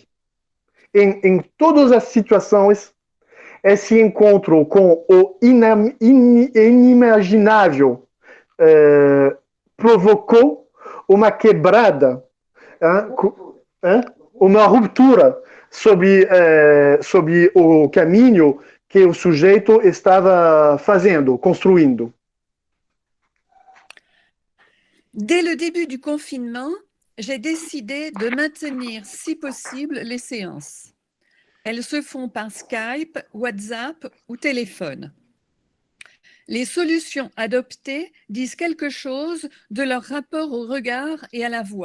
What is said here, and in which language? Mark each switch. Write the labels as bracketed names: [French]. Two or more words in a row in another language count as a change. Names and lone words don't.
[Portuguese] Em todas as situações, esse encontro com o inimaginável provocou uma quebrada, uma ruptura sobre o caminho que o sujeito estava fazendo, construindo? [French] Dès le début du confinement, j'ai décidé de maintenir, si possible, les séances. Elles se font par Skype, WhatsApp ou téléphone. Les solutions adoptées disent quelque chose de leur rapport au regard et à la voix.